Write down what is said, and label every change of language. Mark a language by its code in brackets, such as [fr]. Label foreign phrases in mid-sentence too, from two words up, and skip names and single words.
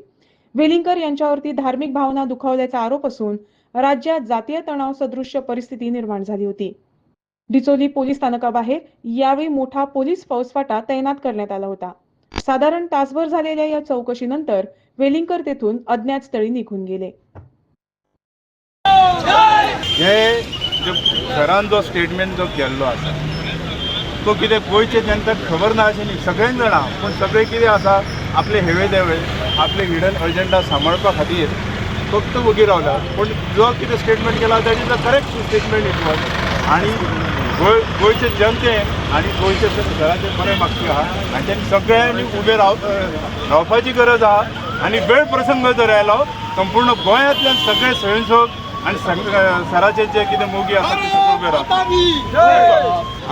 [mr] वेलिंगकर यांच्यावरती धार्मिक भावना दुखावल्याचा आरोप असून राज्यात जातीय तणाव सदृश्य परिस्थिती निर्माण झाली होती. डिचोली पोलीस स्थानकाबाहेर यावेळी मोठा पोलीस फौजफाटा तैनात करण्यात आला होता. साधारण तासभर झालेल्या या चौकशीनंतर वेलिंगकर तेथून अज्ञात स्थळी निघून गेले. [kok] हे घरान जो स्टेटमेंट जो केल्लो आसा तो कितें गोंयचे जनतेक खबर ना अशें न्ही, सगळ्यांक जाणा. पूण सगळे कितें आसा आपले हेवे देवे आपले [en] hidden agenda [kok] सांबाळपा खातीर फक्त वगी रावला. पूण जो कितें स्टेटमेंट केला [en] that is a correct statement it was. [kok] आनी गोंयचे जनतेन आनी गोंयचे घराचे बरे मागपी आहा आनी तेणी सगळ्यांनी उबे रावपाची गरज आहा. आनी वेळ प्रसंग जर आयलो संपूर्ण गोंयांतल्यान सगळे स्वयंसेवक आणि सराचे जे कितें मोगी आसा ते सगळे उबे रावता.